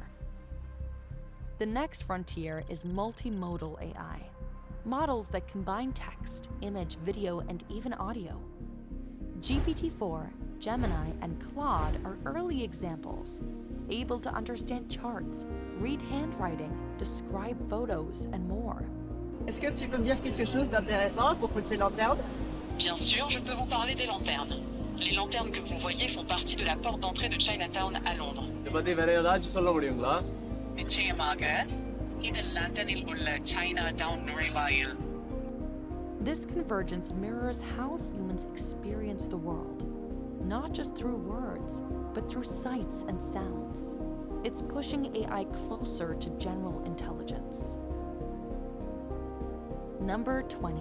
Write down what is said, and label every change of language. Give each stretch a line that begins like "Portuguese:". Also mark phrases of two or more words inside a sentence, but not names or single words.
English: The next frontier is multimodal AI, models that combine text, image, video, and even audio. GPT-4, Gemini, and Claude are early examples, able to understand charts, read handwriting, describe photos, and more.
French: Est-ce que tu peux me dire quelque chose d'intéressant à propos de ces lanternes? Bien sûr, je peux vous parler des lanternes. Les lanternes que vous voyez font partie de la porte d'entrée de Chinatown à Londres.
Tamil: நிச்சயமாக இது லண்டனில் உள்ள Chinatown நுழைவாயில்.
English: This convergence mirrors how humans experience the world. not just through words, but through sights and sounds. It's pushing AI closer to general intelligence. Number 20.